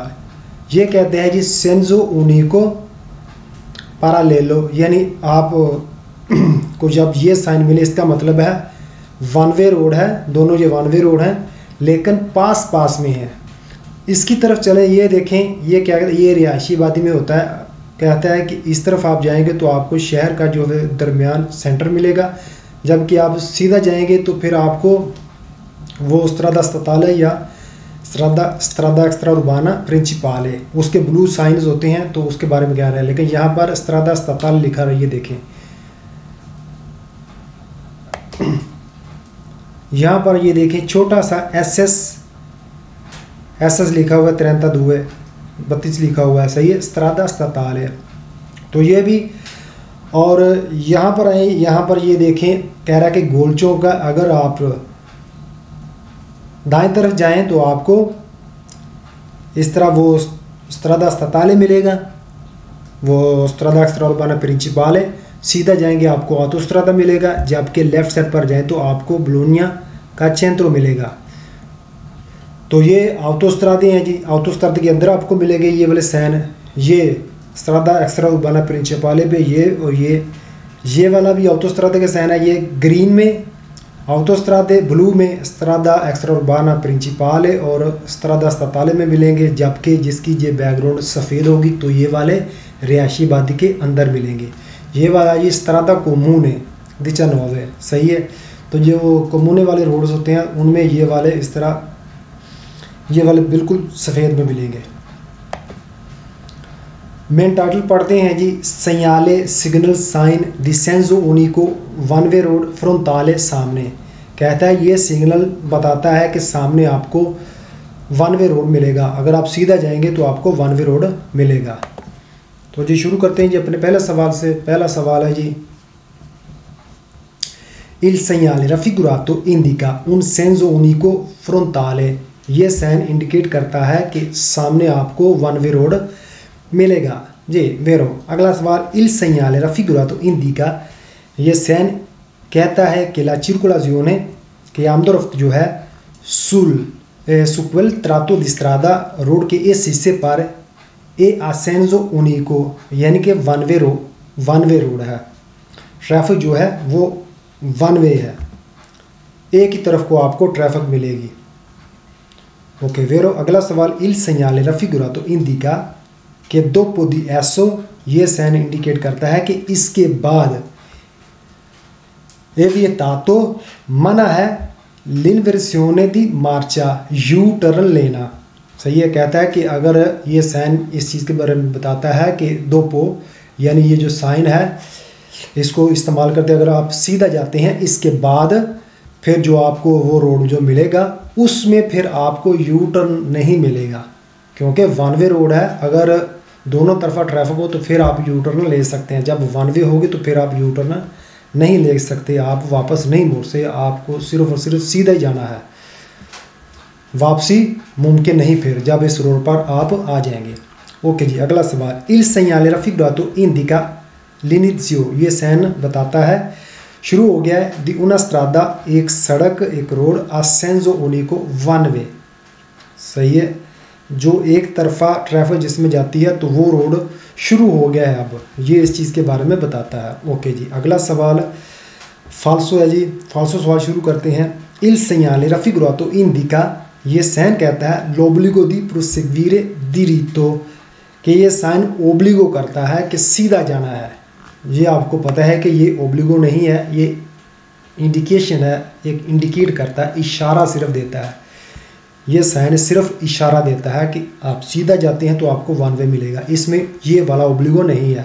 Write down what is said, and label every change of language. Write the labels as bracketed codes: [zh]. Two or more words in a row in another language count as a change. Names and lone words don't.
[hi] ये कहते हैं जी [it] senso unico parallelo, [hi] यानी आप को जब ये साइन मिले, इसका मतलब है [en] one way road [hi] है, दोनों ये [en] one way road [hi] हैं, लेकिन पास पास में है। इसकी तरफ चले, ये देखें, ये क्या कहते हैं, ये रिहायशी आबादी में होता है। कहता है कि इस तरफ आप जाएंगे तो आपको शहर का जो है दरमियान सेंटर मिलेगा, जबकि आप सीधा जाएंगे तो फिर आपको वो [it] strada statale [hi] या [it] strada extraurbana principale, [hi] उसके [en] blue signs [hi] होते हैं, तो उसके बारे में क्या रहा है। लेकिन यहाँ पर [it] strada statale [hi] लिखा रहा है, ये देखें, यहाँ पर ये देखें छोटा सा SS लिखा हुआ है, 32 लिखा हुआ है, सही है, [it] strada statale। [hi] तो ये भी, और यहाँ पर आए, यहाँ पर ये देखें, कह रहा है कि गोलचों का अगर आप दाएं तरफ जाएं तो आपको इस तरह वो [it] strada statale [hi] मिलेगा, वो [it] strada extraurbana principale। [hi] सीधा जाएंगे आपको autostrada मिलेगा, जबकि लेफ़्ट साइड पर जाएं तो आपको बोलोनिया का centro मिलेगा। तो ये autostrade हैं जी। autostrade के अंदर आपको मिलेंगे ये वाले साइन, ये [it] strada extraurbana principale [hi] पे ये, और ये वाला भी autostrade के साइन है। ये ग्रीन में autostrade, ब्लू में [it] strada extraurbana principale [hi] और [it] strada statale [hi] में मिलेंगे, जबकि जिसकी ये बैकग्राउंड सफ़ेद होगी तो ये वाले रिहायशी आबादी के अंदर मिलेंगे। ये वाला ये [it] strada comune [hi] 19, सही है। तो जो कम्यूने वाले रोड्स होते हैं उनमें ये वाले इस तरह, ये वाले बिल्कुल सफ़ेद में मिलेंगे। मेन टाइटल पढ़ते हैं जी, segnale [en] signal sign [it] di senso unico [en] one way road [hi] फ्रोंताले सामने। कहता है ये सिग्नल बताता है कि सामने आपको [en] one way road [hi] मिलेगा, अगर आप सीधा जाएंगे तो आपको [en] one way road [hi] मिलेगा। तो जी शुरू करते हैं जी अपने पहले सवाल से। पहला सवाल है जी, [it] il segnale raffigurato indica un senso unico frontale। [hi] ये साइन इंडिकेट करता है कि सामने आपको [en] one way road [hi] मिलेगा जी, वेरो। अगला सवाल, [it] il segnale raffigurato indica, [hi] ये साइन कहता है कि [it] la circolazione, [hi] कि आमदोरफ्त जो है [it] su quel tratto di strada, [hi] रोड के इस हिस्से पर [it] è a senso unico [hi] यानी कि [en] one way road [hi] है। ट्रैफिक जो है वो [en] one way [hi] है, एक ही तरफ को आपको ट्रैफिक मिलेगी। ओके वेरो अगला सवाल, [it] il segnale raffigurato indica [hi] कि [it] dopo di esso, [hi] ये साइन इंडिकेट करता है कि इसके बाद [it] è vietato [hi] मना है [it] l'inversione di marcia [en] U turn [hi] लेना। सही है, कहता है कि अगर ये साइन इस चीज़ के बारे में बताता है कि दोपो यानी ये जो साइन है इसको इस्तेमाल करते अगर आप सीधा जाते हैं, इसके बाद फिर जो आपको वो रोड जो मिलेगा उसमें फिर आपको [en] U turn [hi] नहीं मिलेगा, क्योंकि [en] one way road [hi] है। अगर दोनों तरफा ट्रैफिक हो तो फिर आप [en] U turn [hi] ले सकते हैं, जब [en] one way [hi] होगी तो फिर आप [en] U turn [hi] नहीं ले सकते, आप वापस नहीं मोड़ से, आपको सिर्फ और सिर्फ सीधा ही जाना है, वापसी मुमकिन नहीं फिर जब इस रोड पर आप आ जाएंगे। ओके जी अगला सवाल, [it] il segnale raffigurato indica l'inizio, [hi] ये साइन बताता है शुरू हो गया है [it] di una strada, [hi] एक सड़क एक रोड, [it] a senso unico [en] one way. [hi] सही है, जो एक तरफा ट्रैफिक जिसमें जाती है तो वो रोड शुरू हो गया है अब, ये इस चीज़ के बारे में बताता है। ओके जी अगला सवाल फाल्सो है जी, फाल्सो सवाल शुरू करते हैं। इल segnale raffigurato indica, ये साइन कहता है [it] l'obbligo di proseguire diritto, [hi] कि ये साइन ओब्लिगो करता है कि सीधा जाना है। ये आपको पता है कि ये ओब्लिगो नहीं है, ये इंडिकेशन है, एक इंडिकेट करता है, इशारा सिर्फ देता है। ये साइन सिर्फ इशारा देता है कि आप सीधा जाते हैं तो आपको [en] one way [hi] मिलेगा, इसमें ये वाला ओब्लिगो नहीं है।